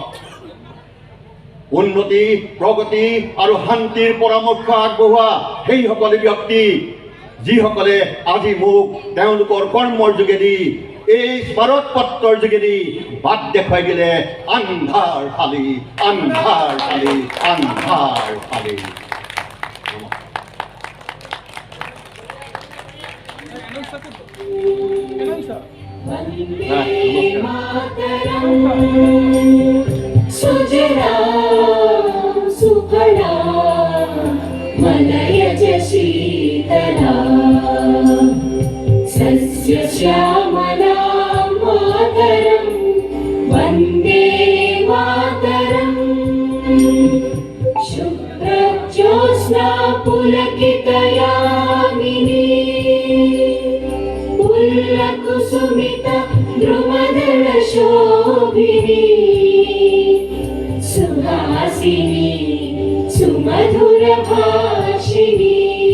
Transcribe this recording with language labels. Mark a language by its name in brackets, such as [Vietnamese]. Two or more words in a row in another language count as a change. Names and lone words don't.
[Assamese] উন্নতি, প্ৰগতি আৰু শান্তিৰ পৰামৰ্শ আগবঢ়োৱা সেইসকল ব্যক্তি যিসকলে আজি মোক তেওঁলোকৰ কৰ্মৰ যোগেদি, এই স্মাৰক পত্ৰৰ যোগেদি বাট দেখুৱাই দিলে আন্ধাৰ ফালি, আন্ধাৰ ফালি, আন্ধাৰ ফালি। [Sanskrit] सुजला सुफला मलयज शीतला सस्य श्यामला मातरं वन्दे मातरम् शुभ्रज्योत्स्ना पुलकितयामिनी पुल्लकुसुमित द्रुमदलशोभिनी सुहासिनी सुमधुरभाषिणी